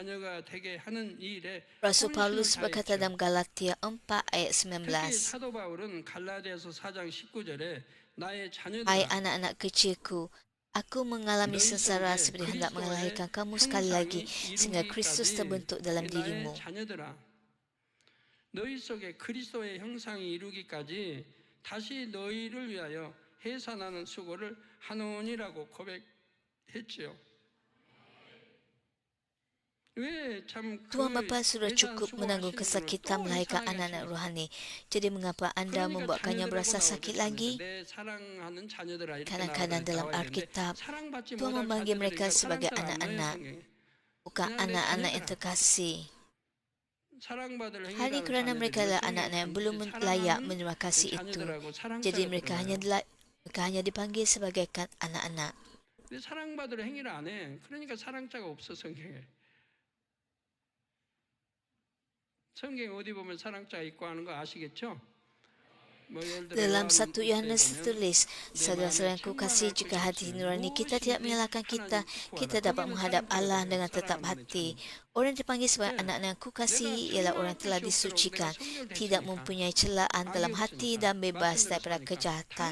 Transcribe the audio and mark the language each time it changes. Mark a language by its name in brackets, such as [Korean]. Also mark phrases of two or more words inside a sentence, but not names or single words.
[Malay] Rasul Paulus berkata dalam Galatia 4 ayat 19, Hai anak-anak kecilku, aku mengalami sengsara seperti hendak melahirkan kamu sekali lagi sehingga Kristus terbentuk dalam dirimu. [Korean] 너희 속에 그리스도의 형상이 이루기까지 다시 너희를 위하여 해산하는 수고를 하노니라고 고백했지요. [Malay] Tuhan Bapa sudah cukup menanggung kesakitan melahirkan anak-anak rohani. Jadi mengapa anda membuatkannya berasa sakit lagi? Kadang-kadang dalam Alkitab, Tuhan memanggil mereka sebagai anak-anak, bukan anak-anak yang terkasih. Hanya kerana mereka adalah anak-anak yang belum layak menerima kasih itu. Jadi mereka hanya dipanggil sebagai anak-anak. [Korean] 사랑받을 행위를 안 해. 그러니까 사랑자가 없어 성경에. 성경에 어디 보면 사랑자가 있고 하는 거 아시겠죠? [Malay] Dalam 1 Yohanes tertulis, saudara-saudaraku kasih, jika hati nurani kita tidak menyalahkan kita, kita dapat menghadap Allah dengan tetap hati. Orang yang dipanggil sebagai anak-anak ku kasih ialah orang yang telah disucikan, tidak mempunyai celaan dalam hati dan bebas daripada kejahatan.